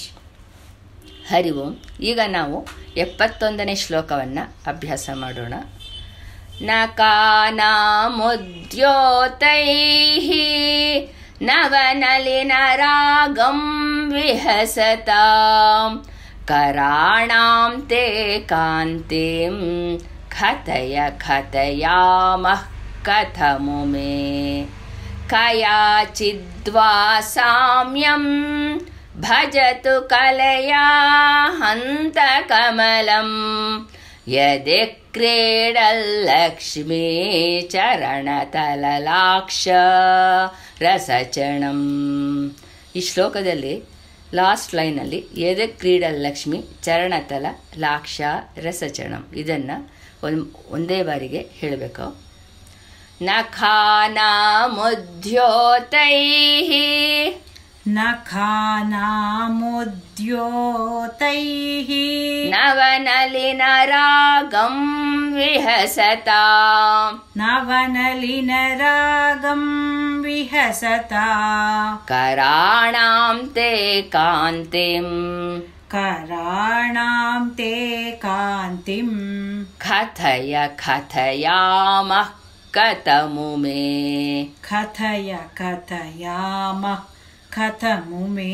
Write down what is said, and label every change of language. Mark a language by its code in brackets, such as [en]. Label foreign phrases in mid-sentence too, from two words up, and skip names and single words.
[kn] ಹರಿ ಓಂ. ಈಗ ನಾವು 71ನೇ ಶ್ಲೋಕವನ್ನು ಅಭ್ಯಾಸ ಮಾಡೋಣ. [sa] ನಕಾನಾಮುದ್ಯೋತೈಃ ನವನಲಿನರಾಗಂ ವಿಹಸತಾಂ कराणां ते कान्तिं कथयामः कथमु मे कयाचिद्वा साम्यं भजतु कलया हन्तकमलं यदि क्रीडल्लक्ष्मी चरणतललाक्ष ರಸಚಣಂ. [kn] ಈ ಶ್ಲೋಕದಲ್ಲಿ ಲಾಸ್ಟ್ ಲೈನಲ್ಲಿ ಎದೆ [sa] ಕ್ರೀಡಲ್ಲಕ್ಷ್ಮಿ ಚರಣತಲ ಲಾಕ್ಷ ರಸಚಣಂ [kn] ಇದನ್ನು ಒಂದೇ ಬಾರಿಗೆ ಹೇಳಬೇಕು. [sa] ನಖಾನಾಮುದ್ಯೋತೈಃ ನಖಾನಾಮುದ್ಯೋತೈಃ ನವನಲಿನರಾಗಂ ವಿಹಸತಾಂ ನವನಲಿನರಾಗಂ ವಿಹಸತಾಂ कराणां ते कान्तिं कराणां ते कान्तिं कथयामः कथमु मे कथयामः कथमु मे